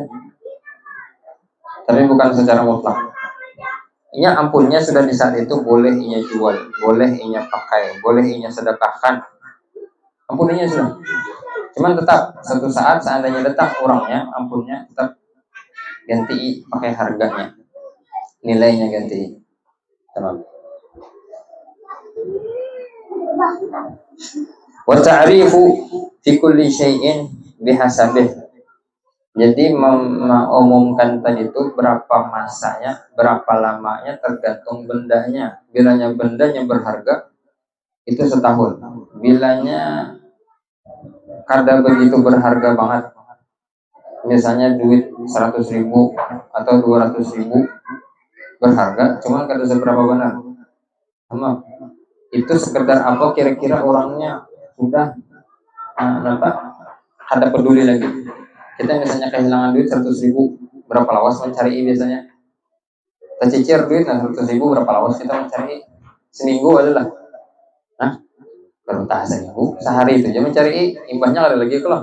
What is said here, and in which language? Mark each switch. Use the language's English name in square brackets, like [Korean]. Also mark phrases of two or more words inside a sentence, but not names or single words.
[Banjar] Tapi bukan secara mutlak. Inya ampunnya sudah di saat itu boleh inya jual, boleh inya pakai, boleh inya sedekahkan. Ampunnya sudah. Cuman tetap satu saat seandainya datang orangnya, ampunnya tetap ganti pakai harganya, nilainya ganti. [Arabic] تمام. وتعريف في كل شيء بحسبه. [Banjar] Jadi mengumumkan tadi itu berapa masanya, berapa lamanya tergantung bendanya. Bilanya bendanya berharga itu setahun. Bilanya kada begitu berharga banget, misalnya duit 100.000 atau 200.000 berharga, cuman kada seberapa benar. Sama itu sekedar apa kira-kira orangnya sudah ada peduli lagi. Kita misalnya kehilangan duit 100.000, berapa lawas mencari biasanya? Kita cicir duit 100.000, berapa lawas kita mencari? Seminggu adalah, baru seminggu, sehari itu jangan mencari imbahnya ada lagi kalau.